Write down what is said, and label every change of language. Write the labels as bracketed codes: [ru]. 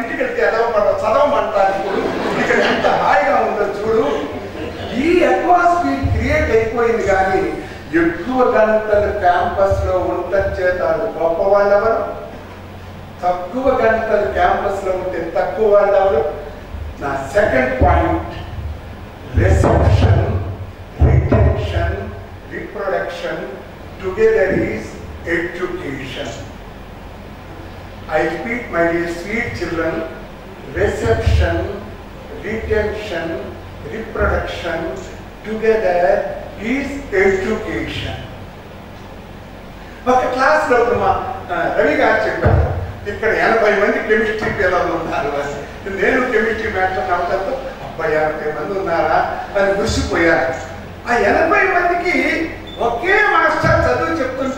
[te] ఇంటికి వెళ్తే చదవమంటారు. ఇప్పుడు ఇక్కడ ఎంత హాయిగా ఉందో చూడు. ఈ అట్మాస్ఫియర్ క్రియేట్ అయిపోయింది. కానీ ఎక్కువ గంటలు క్యాంపస్ లో ఉండటం చేత గొప్ప వాళ్ళు ఎవరు? తక్కువ గంటలు క్యాంపస్ లో ఉంటే తక్కువ వాళ్ళు ఎవరు? నా second point, [en] reception, retention, reproduction together is education. I repeat, my dear sweet children, reception, retention, reproduction together is education. [te] ఒక క్లాస్ లో మా రవి గారు చెప్పారు, ఇక్కడ 80 మంది కెమిస్ట్రీ పిల్లలు ఉన్నారు. నేను కెమిస్ట్రీ మ్యాటర్ నమ్మకంతో 80 మంది ఉన్నారా అని మురిసిపోయారు. ఆ 80 మందికి ఒకే మాస్టర్ చదువు చెప్తుంటే